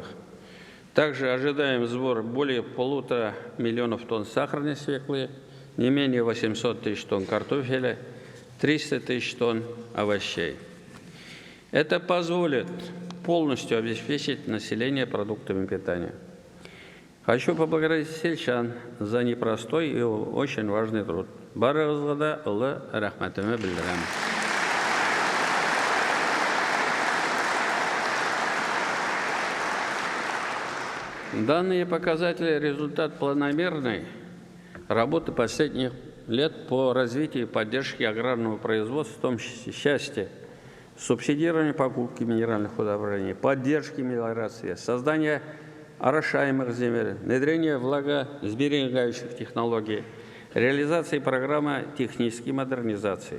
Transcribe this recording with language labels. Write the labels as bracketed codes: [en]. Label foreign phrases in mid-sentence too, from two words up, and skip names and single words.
[ru] Также ожидаем сбор более 1,5 миллиона тонн сахарной свеклы, не менее 800 тысяч тонн картофеля, 300 тысяч тонн овощей. Это позволит полностью обеспечить население продуктами питания. Хочу поблагодарить сельчан за непростой и очень важный труд. [tt] Барыгызга улы рахматымны билдирем. [ru] Данные показатели – результат планомерной работы последних лет по развитию и поддержке аграрного производства, в том числе части субсидирования покупки минеральных удобрений, поддержки мелиорации, создания орошаемых земель, внедрение влагосберегающих технологий, реализации программы технической модернизации.